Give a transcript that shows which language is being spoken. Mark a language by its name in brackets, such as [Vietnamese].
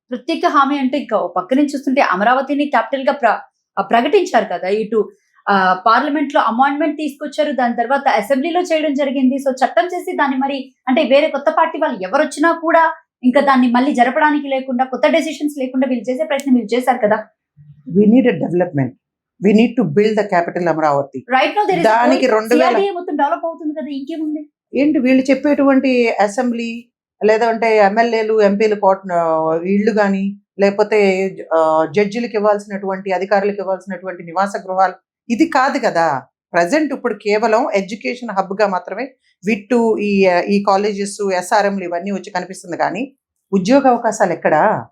[Telugu] ప్రత్యేక హామీ అంటే ఇంకా పక్క నుంచి చూస్తుంటే అమరావతిని క్యాపిటల్ గా ప్రకటించారు కదా, ఇటు పార్లమెంట్ లో అమెండ్మెంట్ తీసుకొచ్చారు, దాని తర్వాత అసెంబ్లీలో చేయడం జరిగింది. సో చట్టం చేసి దాన్ని మరి అంటే వేరే కొత్త పార్టీ వాళ్ళు ఎవరు వచ్చినా కూడా ఇంకా దాన్ని మళ్ళీ జరపడానికి లేకుండా, కొత్త డెసిషన్స్ లేకుండా వీళ్ళు చేసే ప్రయత్నం వీళ్ళు చేశారు కదా. [English] We need a development. We need to build the capital Amaravati. Right now [Telugu] దానికి 2000 మొత్తం డెవలప్ అవుతుంది కదా, ఇంకేముంది? ఏంటి వీళ్ళు చెప్పేటువంటి అసెంబ్లీ లేదంటే ఎమ్మెల్యేలు ఎంపీలు ఇళ్ళు కానీ, లేకపోతే జడ్జిలకు ఇవ్వాల్సినటువంటి, అధికారులకు ఇవ్వాల్సినటువంటి నివాస గృహాలు, ఇది కాదు కదా. ప్రజెంట్ ఇప్పుడు కేవలం ఎడ్యుకేషన్ హబ్ గా మాత్రమే విట్టు ఈ కాలేజెస్, ఎస్ఆర్ఎంలు ఇవన్నీ వచ్చి కనిపిస్తుంది కానీ ఉద్యోగ అవకాశాలు ఎక్కడా?